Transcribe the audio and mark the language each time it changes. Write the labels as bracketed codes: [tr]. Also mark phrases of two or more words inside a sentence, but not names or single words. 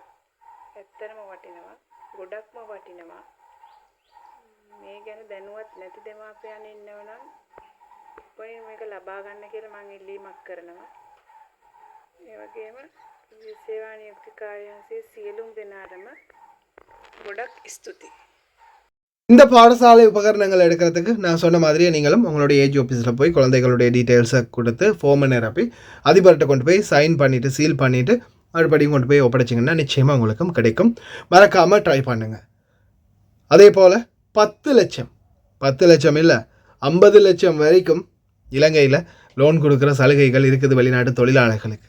[si] ඇත්තටම වටිනවා. ගොඩක්ම වටිනවා. මේ ගැන දැනුවත් නැති දෙමාපියන් ඉන්නව නම් උපරිම මේක ලබා ගන්න කියලා මම ඉල්ලීමක් කරනවා. ඒ වගේම සේවා නියුක්ති කාර්යාංශයේ සියලුම දෙනාටම ගොඩක් ස්තුතියි. [ta] இந்த பாடசாலை உபகரணங்கள் எடுக்கிறதுக்கு நான் சொன்ன மாதிரியே நீங்களும் உங்களுடைய ஏஜி ஆஃபீஸில் போய் குழந்தைகளுடைய டீட்டெயில்ஸை கொடுத்து ஃபார்மை நிரப்பி அதிபர்கிட்ட கொண்டு போய் சைன் பண்ணிவிட்டு சீல் பண்ணிவிட்டு மறுபடியும் கொண்டு போய் ஒப்படைச்சிங்கன்னா நிச்சயமாக உங்களுக்கும் கிடைக்கும். மறக்காமல் ட்ரை பண்ணுங்கள். அதே போல் 10 லட்சம் இல்லை 50 லட்சம் வரைக்கும் இலங்கையில் லோன் கொடுக்குற சலுகைகள் இருக்குது வெளிநாட்டு தொழிலாளர்களுக்கு.